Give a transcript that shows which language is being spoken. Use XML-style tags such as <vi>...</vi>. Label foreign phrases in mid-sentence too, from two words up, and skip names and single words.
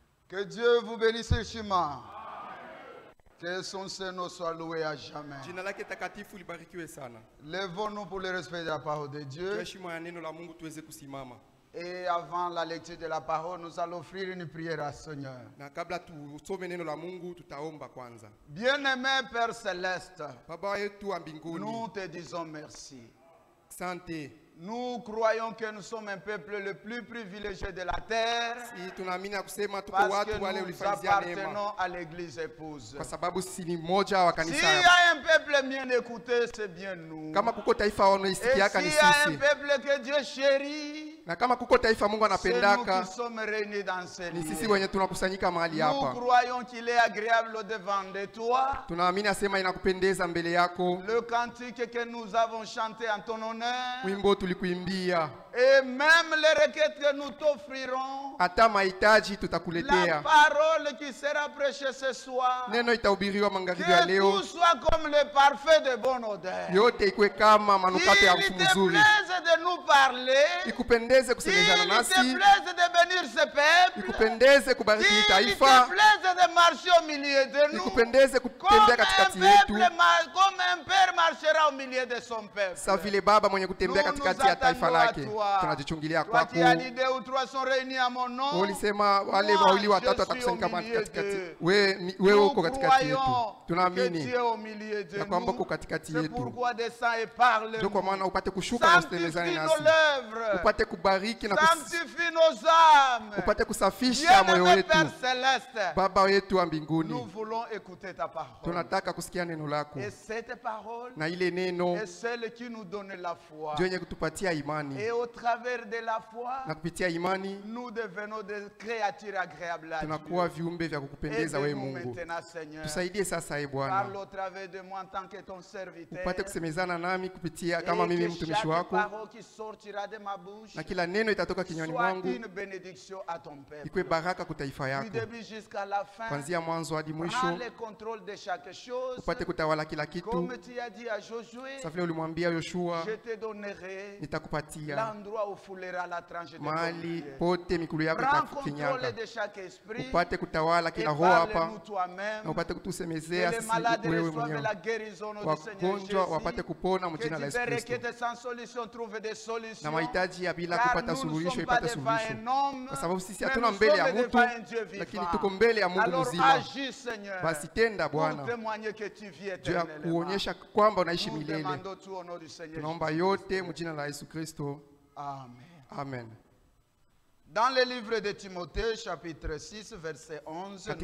<fr>Que Dieu vous bénisse richement. Que son Seigneur soit loué à jamais.</fr> <sw>Jina lake takatifu libarikiwe sana.</sw> <fr>Lèvons-nous pour le respect de la parole de Dieu.</fr> <sw>Tuheshimu ya neno la Mungu tuweze kusimama.</sw> <fr>Et avant la lecture de la parole, nous allons offrir une prière à Seigneur.</fr> <sw>Na kabla tusome neno la Mungu tutaomba kwanza.</sw> <fr>Bien-aimé Père Céleste,</fr> <sw>Baba yetu wa mbinguni,</sw> <fr>nous te disons merci.</fr> <sw>asante.</sw> <fr>Nous croyons que nous sommes un peuple le plus privilégié de la terre</fr> <sw>Si tunaamini ya kusema tuko</sw> <fr>parce que</fr> <sw>watu wale</sw> <fr>nous</fr> <sw>ulifanyia neema</sw> <fr>appartenons à l'église épouse.</fr> <sw>kwa sababu sisi ni mmoja wa</sw> <fr>S'il</fr> <sw>kanisa.</sw> <fr>y a un peuple bien écouté, c'est bien nous.</fr> <sw>Kama kuko taifa</sw> <fr>Et</fr> <sw>wanaisikiaka ni</sw> <fr>s'il y a un</fr> <sw>sisi,</sw> <fr>peuple que Dieu chérit,</fr> <sw>na kama kuko taifa Mungu</sw> <fr>c'est nous</fr> <sw>anapendaka</sw> <fr>qui sommes réunis dans ce</fr> <sw>ni sisi</sw> <fr>lieu.</fr> <sw>wenye tunakusanyika mahali</sw> <fr>Nous</fr> <sw>hapa.</sw> <fr>croyons qu'il est agréable au devant de toi.</fr> <sw>Tunaamini asema inakupendeza mbele yako.</sw> <fr>Le cantique que nous avons chanté en ton honneur</fr> <sw>Wimbo tulikuimbia,</sw> <fr>et même les requêtes que nous t'offrirons,</fr> <sw>hata mahitaji</sw> <fr>la</fr> <sw>tutakuletea.</sw> <fr>parole qui sera prêchée ce soir,</fr> <sw>Neno itahubiriwa magharibi ya</sw> <fr>que</fr> <sw>leo,</sw> <fr>tout soit comme le parfait de bonne odeur.</fr> <sw>yote ikuwe kama manukato ya</sw> <fr>Il</fr> <sw>harufu</sw> <fr>te</fr> <sw>nzuri,</sw> <fr>plaise de nous parler,</fr> <sw>ikupendeze kusemezana</sw> <fr>il te</fr> <sw>nasi,</sw> <fr>plaise de bénir ce peuple,</fr> <sw>ikupendeze kubariki hii</sw> <fr>il te</fr> <sw>taifa,</sw> <fr>plaise de marcher au milieu de nous,</fr> <sw>ikupendeze</sw> <fr>comme</fr> <sw>kutembea katikati yetu,</sw> <fr>comme un père marchera au milieu de son peuple.</fr> <sw>sa vile baba mwenye kutembea</sw> <fr>Nous</fr> <sw>katikati</sw> <fr>nous</fr> <sw>ya taifa</sw> <fr>attendons à</fr> <sw>lake.</sw> <fr>toi.</fr> <sw>Tunajichungilia</sw> <fr>Toi</fr> <sw>kwako.</sw> <fr>qui as dit 2 ou 3 sont réunis à mon nom,</fr> <sw>Ulisema wale</sw> <fr>moi,</fr> <sw>wawili</sw> <fr>je</fr> <sw>watatu</sw> <fr>suis</fr> <sw>watakusanyika</sw> <fr>au</fr> <sw>mahali</sw> <fr>milieu</fr> <sw>katikati.</sw> <fr>d'eux.</fr> <sw>Wewe</sw> <fr>nous</fr> <sw>uko katikati yetu.</sw> <fr>croyons que</fr> <sw>Tunaamini</sw> <fr>Dieu est au milieu de</fr> <sw>ya kwamba uko</sw> <fr>nous.</fr> <sw>katikati</sw> <fr>C'est</fr> <sw>yetu.</sw> <fr>pourquoi descends et parle.</fr> <sw>Ndio kwa maana upate kushuka na usemezane</sw> <fr>Sanctifie nos</fr> <sw>nasi,</sw> <fr>lèvres.</fr> <sw>upate kubariki na</sw> <fr>Sanctifie nos âmes.</fr> <sw>upate kusafisha moyo</sw> <fr>Bien-aimé</fr> <sw>wetu.</sw> <fr>Père Céleste,</fr> <sw>Baba yetu wa</sw> <fr>nous</fr> <sw>mbinguni,</sw> <fr>voulons écouter ta parole.</fr> <sw>tunataka kusikia neno lako,</sw> <fr>Et cette parole</fr> <sw>na ile neno</sw> <fr>est celle qui nous donne la foi.</fr> <sw>ndio yenye kutupatia imani,</sw> <fr>Et au travers de la foi,</fr> <sw>na kupitia imani</sw> <fr>nous devenons des créatures agréables à</fr> <sw>tunakuwa</sw> <fr>Dieu.</fr> <sw>viumbe vya kukupendeza wewe</sw> <fr>Aide-nous</fr> <sw>Mungu.</sw> <fr>maintenant, Seigneur.</fr> <sw>Tusaidie sasa, e</sw> <fr>Parle</fr> <sw>Bwana,</sw> <fr>au travers de moi en tant que ton serviteur.</fr> <sw>upate kusemezana nami kupitia</sw> <fr>Et</fr> <sw>kama mimi</sw> <fr>que</fr> <sw>mtumishi</sw> <fr>chaque</fr> <sw>wako,</sw> <fr>parole qui sortira de ma bouche</fr> <sw>na kila neno itatoka kinywani</sw> <fr>soit</fr> <sw>mwangu</sw> <fr>une bénédiction à ton</fr> <sw>ikuwe</sw> <fr>peuple.</fr> <sw>baraka kwa taifa</sw> <fr>Du</fr> <sw>yako,</sw> <fr>début jusqu'à la fin,</fr> <sw>kuanzia mwanzo hadi</sw> <fr>prends</fr> <sw>mwisho.</sw> <fr>le contrôle de chaque chose.</fr> <sw>Upate kutawala kila kitu,</sw> <fr>Comme tu as dit à Josué,</fr> <sw>sa vile ulimwambia Yoshua,</sw> <fr>je te donnerai</fr> <sw>nitakupatia</sw> <fr>l'endroit où foulera la tranche de ton</fr> <sw>mahali</sw> <fr>pied.</fr> <sw>pote mikulu yako</sw> <fr>Prends contrôle</fr> <sw>itafinyaga.</sw> <fr>de chaque esprit</fr> <sw>Upate kutawala</sw> <fr>et</fr> <sw>kila roho hapa,</sw> <fr>parle-nous toi-même.</fr> <sw>na upate</sw> <fr>Que</fr> <sw>kutusemezea</sw> <fr>les</fr> <sw>sisi</sw> <fr>malades</fr> <sw>wewe</sw> <fr>reçoivent</fr> <sw>mwenyewe.</sw> <fr>la guérison au nom du Seigneur</fr> <sw>Wagonjwa wapate</sw> <fr>Jésus.</fr> <sw>kupona</sw> <fr>Que</fr> <sw>mjina la Yesu</sw> <fr>divers</fr> <sw>Kristo,</sw> <fr>requêtes sans solution trouvent des solutions.</fr> <sw>na mahitaji ya bila</sw> <fr>Car</fr> <sw>kupata</sw> <fr>nous ne</fr> <sw>suluhisho</sw> <fr>sommes pas</fr> <sw>ipate</sw> <fr>devant</fr> <sw>suluhisho,</sw> <fr>un homme,</fr> <sw>kwa sababu sisi</sw> <fr>mais</fr> <sw>hatuna</sw> <fr>nous</fr> <sw>mbele ya</sw> <fr>sommes</fr> <sw>mtu,</sw> <fr>devant un Dieu</fr> <sw>lakini</sw> <fr>vivant.</fr> <sw>tuko mbele ya Mungu</sw> <fr>Alors</fr> <sw>mzima.</sw> <fr>agis, Seigneur,</fr> <sw>Basi tenda</sw> <fr>pour</fr> <sw>Bwana,</sw> <fr>témoigner que tu vis</fr> <sw>juu ya</sw> <fr>éternellement.</fr> <sw>kuonyesha kwamba unaishi</sw> <fr>Nous</fr> <sw>milele.</sw> <fr>demandons tout au nom du Seigneur</fr> <sw>Tunaomba</sw> <fr>Jésus.</fr> <sw>yote mjina la Yesu Kristo,</sw> <fr>Amen.</fr> <sw>amen.</sw> <fr>Dans le livre de Timothée, chapitre 6, verset 11, nous</fr>